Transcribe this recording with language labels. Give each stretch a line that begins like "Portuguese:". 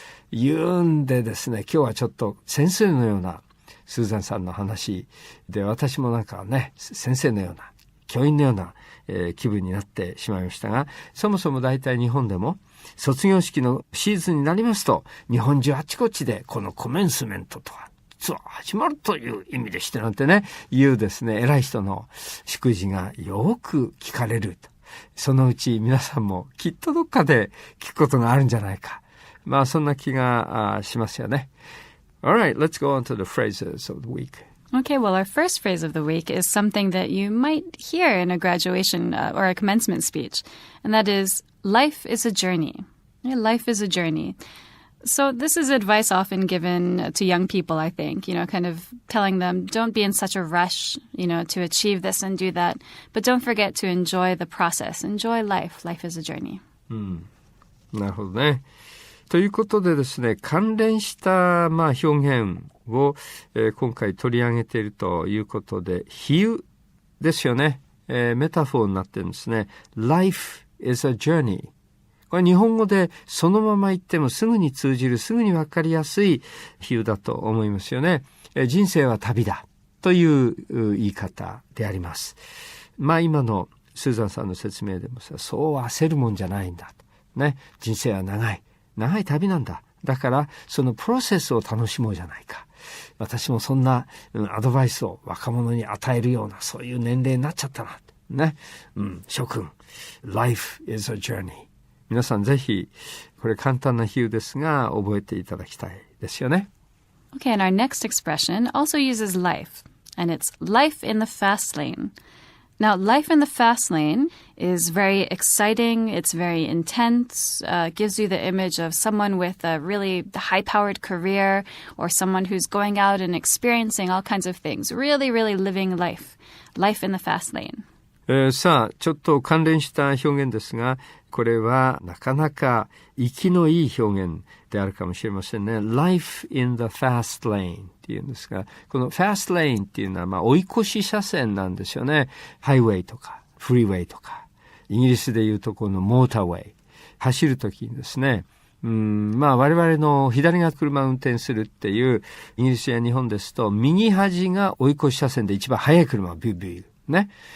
Japanese: いうんでですね、今日はちょっと先生のようなスーザンさんの話で、私も先生のような教員のような、気分になってしまいましたが、そもそも大体日本でも卒業式のシーズンになりますと、日本中あちこちでこのコメンスメントとは実は始まるという意味でしてなんていうですね、偉い人の祝辞がよく聞かれると。そのうち皆さんもきっとどっかで聞くことがあるんじゃないか。そんな気がしますよね。
English: Alright, let's go on to the phrases of the week. Okay, well, our first phrase of the week is something that you might hear in a graduation or a commencement speech, and that is, life is a journey. Yeah, life is a journey. So this is advice often given to young people, I think, kind of telling them, don't be in such a rush, to achieve this and do that, but don't forget to enjoy the process. Enjoy life. Life is a journey.
Japanese: なるほどね。ということでですね、関連した表現を、今回取り上げているということで、比喩ですよね。メタフォーになってるんですね。
English: Life is a journey.
Japanese: これ日本語でそのまま言ってもすぐに通じる、すぐにわかりやすい比喩だと思いますよね。人生は旅だという言い方であります。今のスーザンさんの説明でもそう焦るもんじゃないんだね。人生は長い旅なんだ。だからそのプロセスを楽しもうじゃないか。私もそんなアドバイスを若者に与えるようなそういう年齢になっちゃったなね。諸君
English: Life is a journey。
Japanese: 皆さんぜひこれ簡単な比喩ですが覚えていただきたいですよね。
English: Okay, and our next expression also uses life, and it's life in the fast lane. Now, life in the fast lane is very exciting, it's very intense, gives you the image of someone with a really high-powered career or someone who's going out and experiencing all kinds of things, really, really living life in the fast lane.
Japanese: さあ、ちょっと関連した表現ですが、これはなかなか生きのいい表現であるかもしれませんね。
English: Life in the fast lane
Japanese: っていうんですが、この fast lane っていうのは追い越し車線なんですよね。ハイウェイとかフリーウェイとか、イギリスでいうとこのモーターウェイ、走るときにですね、我々の左側車を運転するっていうイギリスや日本ですと、右端が追い越し車線で一番速い車をビュービューね。